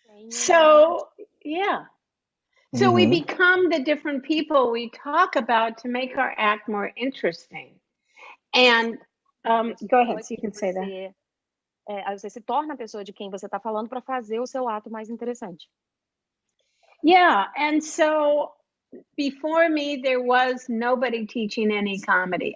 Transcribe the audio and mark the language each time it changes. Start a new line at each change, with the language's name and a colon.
English: So, yeah. So we become the different people we talk about to make our act more interesting. And go ahead, so you can say that.
Portuguese: Aí você se torna a pessoa de quem você está falando para fazer o seu ato mais interessante.
English: Yeah, and so before me, there was nobody teaching any comedy.